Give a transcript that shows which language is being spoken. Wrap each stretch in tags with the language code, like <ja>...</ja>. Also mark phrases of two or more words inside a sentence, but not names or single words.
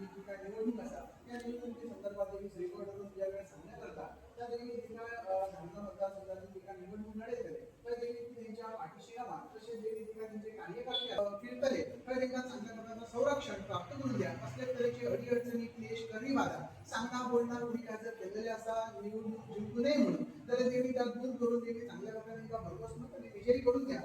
<kok>जी काय निवडणूक आसा त्या निवडणुकी संदर्भात श्रीगोंद्यातून ज्या वेळेस सांगण्यात करता त्या देखील तिका धामणा मतदारसंघातून तिका निवडणूक लढयतले तर देखील तेंच्या पाठीशी रावा. तशेंच देखील तिका तेंचे कार्यकर्ते फिरतले तर तांकां चांगल्या प्रकारचं संरक्षण प्राप्त करून द्या.</kok> <mr>असल्या तरेची अडीअडचणी क्लेश करी बाधा सांगणार बोलणार उडी काय जर केलेले असा निवडणूक जिंकू नये म्हणून तर तेही त्या दूर करून त्यांनी चांगल्या प्रकारे भरघोस मत विजयी करून द्या.</mr>